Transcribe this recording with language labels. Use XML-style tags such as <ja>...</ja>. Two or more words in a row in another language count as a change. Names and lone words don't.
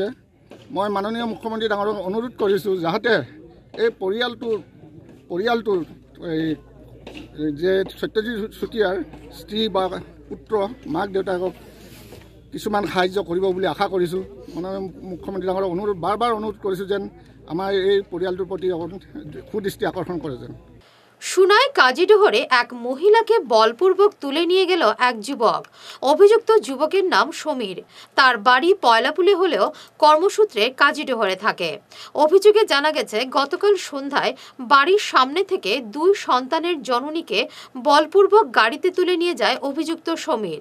<as>মই মাননীয় মুখ্যমন্ত্ৰী ডাঙৰক অনুৰোধ কৰিছোঁ, যাতে এই পৰিয়ালটোৰ যে সত্যজিৎ চুতীয়াৰ স্ত্ৰী বা পুত্ৰ, মাক দেউতাকক কিছুমান সাহায্য কৰিব বুলি আশা কৰিছোঁ। মাননীয় মুখ্যমন্ত্ৰী ডাঙৰক বাৰ অনুৰোধ কৰিছোঁ যেন আমাৰ এই পৰিয়ালটোৰ প্ৰতি সুদৃষ্টি আকৰ্ষণ কৰে যেন।</as> <bn>সুনাই কাজিডোহরে এক মহিলাকে বলপূর্বক তুলে নিয়ে গেল এক যুবক। অভিযুক্ত যুবকের নাম সমীর। তার বাড়ি পয়লাপুলে হলেও কর্মসূত্রে কাজিডোহরে থাকে। অভিযোগে জানা গেছে, গতকাল সন্ধ্যায় বাড়ির সামনে থেকে 2 সন্তানের জননীকে বলপূর্বক গাড়িতে তুলে নিয়ে যায় অভিযুক্ত সমীর।</bn>